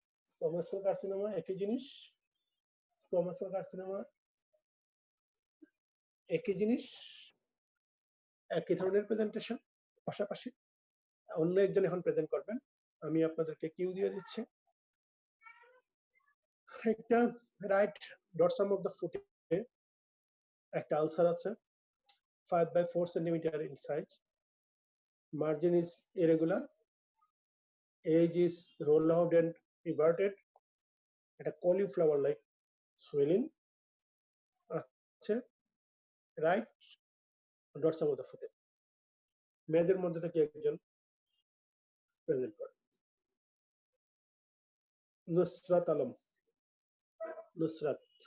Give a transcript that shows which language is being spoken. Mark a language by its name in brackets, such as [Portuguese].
[Bangla] Squamous cell carcinoma একই জিনিস, squamous cell carcinoma একই জিনিস, একই ধরনের প্রেজেন্টেশন, পাশাপাশি অন্য একজন এখন প্রেজেন্ট করবেন। আমি আপনাদেরকে কিউ দিয়ে দিচ্ছি। একটা রাইট ডরসাম অফ দ্য ফুটে একটা আলসার আছে [English] 5/4 centimeter in size. Margin is irregular. Edge is rolled out and everted. [Bangla] একটা [English] cauliflower like swelling [Bangla] আছে রাইট ডরসাম অফ দ্য ফুটে। মেয়েদের মধ্যে থেকে একজন প্রেজেন্ট করে। নুসরাত আলম। নুসরাত।